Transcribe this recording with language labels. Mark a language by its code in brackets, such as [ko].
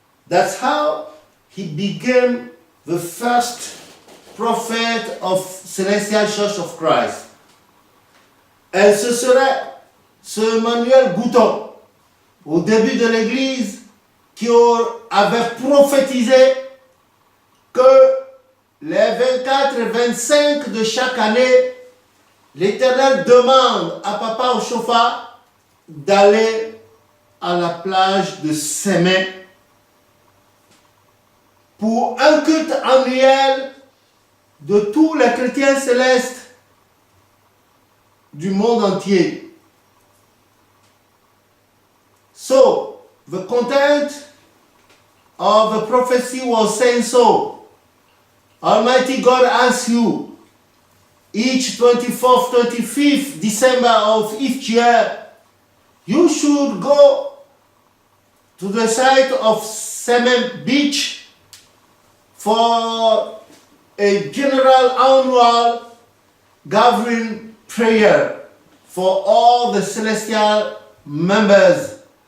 [en] That's how he became the first prophet of Celestial Church of Christ. [fr] Et ce serait ce Emmanuel Gouton, au début de l'église, qui avait prophétisé que les 24 et 25 de chaque année, l'Éternel demande à Papa Oshofa d'aller à la plage de Sémé pour un culte annuel de tous les chrétiens célestes du monde entier. [en] So, the content of the prophecy was saying so. Almighty God asks you, each 24th, 25th December of each year, you should go to the site of Semen Beach for a general annual gathering prayer for all the celestial members.